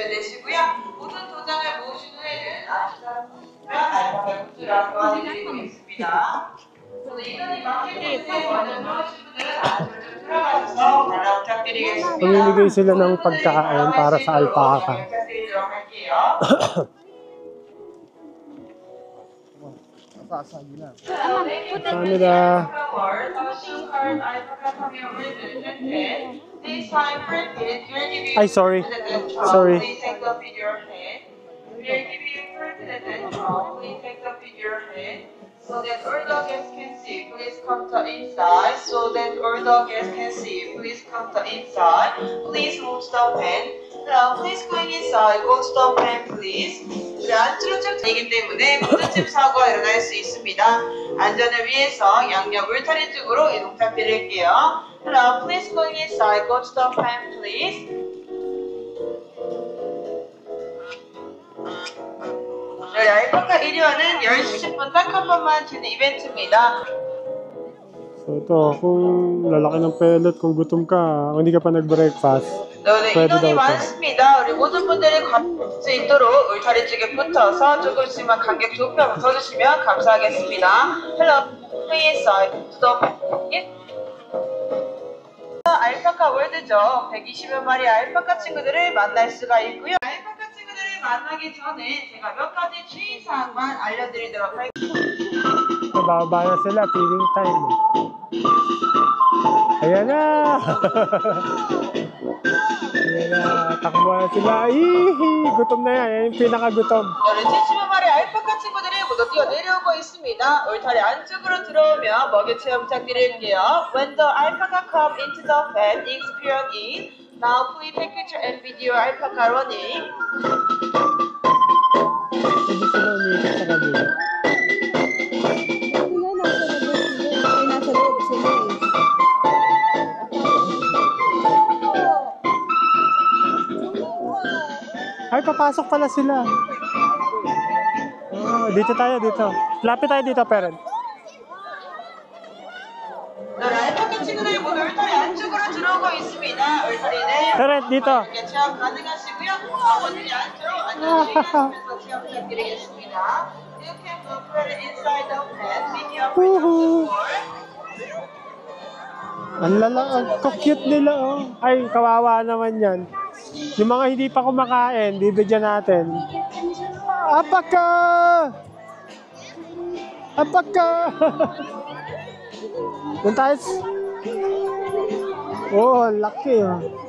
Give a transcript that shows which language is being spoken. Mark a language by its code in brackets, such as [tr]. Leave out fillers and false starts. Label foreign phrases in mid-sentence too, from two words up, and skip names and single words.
[tl] Pamimigay sila ng pagkain para sa alpaka. Canada. Ay, [en] sorry. Sorry. So that all the guests can see, please come to inside. So that all the guests can see, please come to inside. Please move the pen. Please go inside. Go to the pen, please. [ko] 안쪽으로 되기 때문에 모든집 사고가 일어날 수 있습니다. 안전을 위해서 양옆 울타리 쪽으로 이동 부탁드릴게요. [en] Please go inside. Go to the pen, please. [ko] 알파카 1위와는 10시 10분 딱 한 번만 주는 이벤트입니다. [tl] So ito, kung lalaki ng pellet, kung gutom ka, kung hindi ka pa nag-breakfast, [ko] 네, [tl] pwede daw [ko] 인원이 [tl] ito. [ko] 많습니다. 우리 모든 분들이 갈 수 있도록 울타리 쪽에 붙어서 조금씩만 간격 좁혀 붙어주시면 감사하겠습니다. [en] Hello, please to the [ko] 알파카 월드죠. 120여 마리 알파카 친구들을 만날 수가 있고요. 알파카 친구들을 만나기 전에 제가 몇 가지 주의사항만 알려드리도록 할게요. [tl] Bababa na sila, [en] feeding time. [tl] Ayan na! Ayan na, takbo na sila. Ihi! Gutom na yan, yan yung pinakagutom. [ko] 70여 마리 알파카 친구들이 모두 뛰어내려오고 있습니다. 울타리 안쪽으로 들어오면 먹이 체험 부탁드릴게요. [en] When the alpaca come into the pen, experience it. Now please take picture and video alpaca running. [tl] Hindi sila umikot sa kabila. nasa loob sila eh. Ay, papasok pala sila. Oh, dito tayo, dito. Lapit tayo dito, parent. [ko] 알파카 친구들이 모두 울타리 안쪽으로 들어오고 있습니다. 울타리는 [tl] Parent, dito. [ko] 체험 가능하시고요. 아버님이 안쪽으로 안전히 가시면서 체험 부탁드리겠습니다. [en] You can move further inside the pen with your Woohoo! [tl] Ang lala, ang cute nila, oh. Ay, kawawa naman yan. Yung mga hindi pa kumakain, bibigyan natin. Apaka! Apaka! Doon tayo. Oh, laki, oh.